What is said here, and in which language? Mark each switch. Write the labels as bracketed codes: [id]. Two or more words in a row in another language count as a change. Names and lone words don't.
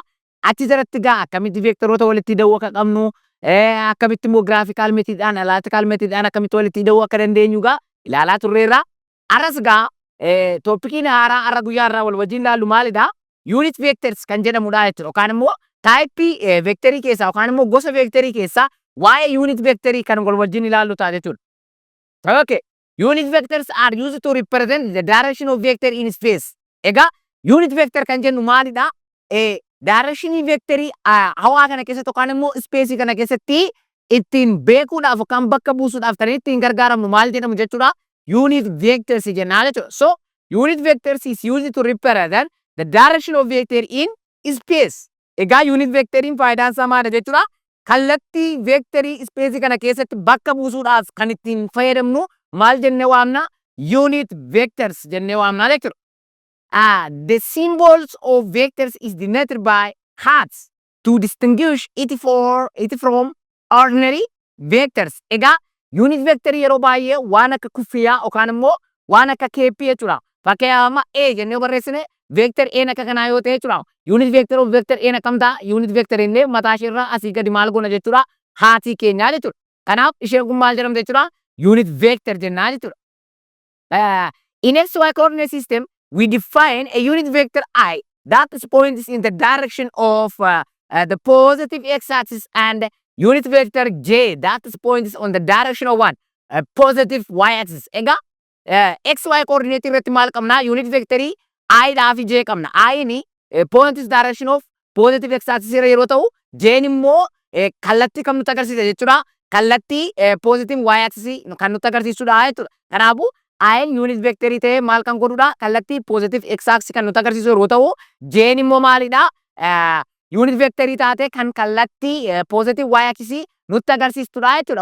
[om] Achi jalatti gaa akkamitti vectoroota walitti hidhuu akka qabnu, akkamitti immoo [en] graphical methodhaan, analytical methodhaan [om] akkamitti walitti hidhuu akka dandeenyu gaa ilaalaa turreerra. Arras gaa toppikiin haaraa har'a guyyaa irraa wal wajjin ilaallu maalidha? [en] Unit vectors [om] kan jedhamudha jechuudha. Yookaan immoo taayippii vectorii keessaa yookaan immoo gosa vectorii keessaa waa'ee unit vectorii kan wal wajjin ilaallu ta'a jechuudha. Okay. [en] Unit vectors are used to represent the direction of vector in space. [om] Egaa [en] unit vector [om] kan jennu maalidha? Directionii vectorii hawaa kana keessatti yookaan immoo space kana keessatti ittiin beekuudhaaf yookaan bakka buusuudhaaf kan ittiin gargaaramnu maal jedhamu jechuudha? [en] Unit vectors [om] jenna jechuudha. [en] So unit vectors is used to represent the direction of vector in space. [om] Egaa [en] unit vectoriin [om] faayidaan isaa maali jechuudha? Kallattii vectorii space kana keessatti bakka buusuudhaaf kan ittiin fayyadamnu maal jennee waamna? [en] Unit vectors [om] jennee waamna jechuudha. [en] The symbols of vectors is denoted by hats to distinguish it from ordinary vectors. [om] Egaa [en] unit vectorii [om] yeroo baay'ee waan akka kuffiyaa yookaan immoo waan akka keeppii jechuudha. Fakkeenyaaf A jennee barreessine vector A akka kanaa yoo ta'e jechuudha. [en] Unit vector of vector A [om] akkam ta'a? [en] Unit vector [om] illee mataa ishee irraa asii gadi maal goona jechuudha? Haatii keenyaa jechuudha. Kanaaf isheen kun maal jedhamte jechuudha? [en] Unit vector [om] jennaa jechuudha. [en] In XY coordinate system, we define a unit vector I that points in the direction of the positive x-axis and unit vector J that points on the direction of positive y-axis. [om] Egaa XY coordinate irratti maal qabna? [en] Unit vectorii [om] I fi J qabna. I ni [en] points direction of positive x-axis [om] irra yeroo ta'u, J immoo kallattii kam nutti agarsiisa jechuudha? Kallattii [en] positive y-axis [om] kan nutti agarsiisudha jechuudha. Kanaafuu I [en] unit vectorii [om] ta'ee maal kan godhudha? Kallattii [en] positive x-axis [om] kan nutti agarsiisu yeroo ta'u, J immoo maalidha? [en] Unit vectorii [om] taate kan kallattii [en] positive y-axis [om] nutti agarsiistudha jechuudha.